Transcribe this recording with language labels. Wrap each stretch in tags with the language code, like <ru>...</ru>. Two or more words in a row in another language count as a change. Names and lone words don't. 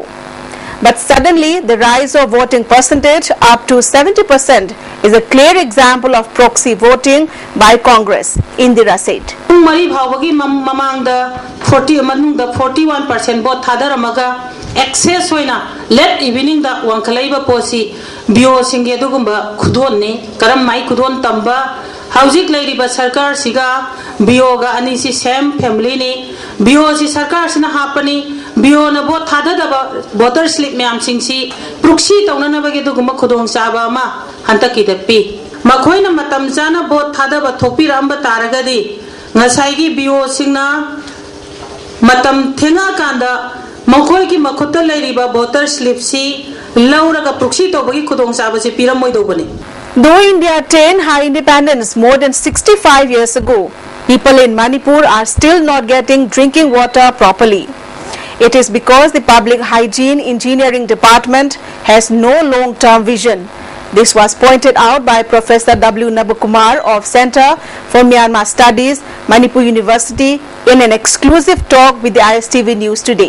<en>But suddenly, the rise of voting percentage up to 70% is a clear example of proxy voting by Congress, Indira said.</en> <mni>41% vote thadaramaga excess hoina</mni> <en>late evening</en> <mni>da wankalaiba posi bio singe dugumba khudon ne karam mai khudon tamba haujik lairiba sarkar siga bio ga ani si</mni> <en>same family</en> <mni>ne bio si sarkar sina hapani bio na vote thadadaba</mni> <en>voter slip</en> <mni>myam singsi proxy taunana bage dugumba khudong saba ma hantaki depi makhoina matam jana vote thadaba thopi ramba taragadi ngasai bio singna matam thenga kanda makhoi ki makhutta lairiba voter slip si lauraga proxy tobagi khudong saba se piramoi dobani.</mni> <en>Though India attained high independence more than 65 years ago, people in Manipur are still not getting drinking water properly. It is because the Public Hygiene Engineering Department has no long-term vision. This was pointed out by Professor W. Navakumar of Center for Myanmar Studies, Manipur University, in an exclusive talk with the ISTV News today.</en>